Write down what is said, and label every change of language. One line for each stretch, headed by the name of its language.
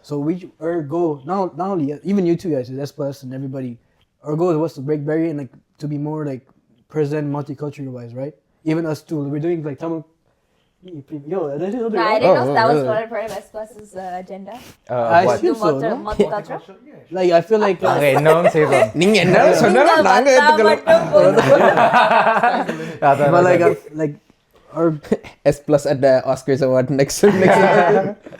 English: So our goal, not only even you two guys, S+ and everybody, our goal was to break barrier and like to be more like present multicultural wise, right? Even us too. We're doing like Tamil. Yo, that is No, I didn't know that was part of S+'s agenda. I What? assume so, no? Multicultural. Like I feel like
Tamil: Okay, இன்னும் செய்வோம். நீங்க என்ன சொன்னாலும் நாங்க ஏத்துக்கலாம்.
English: but like our S+ at the Oscars award next year.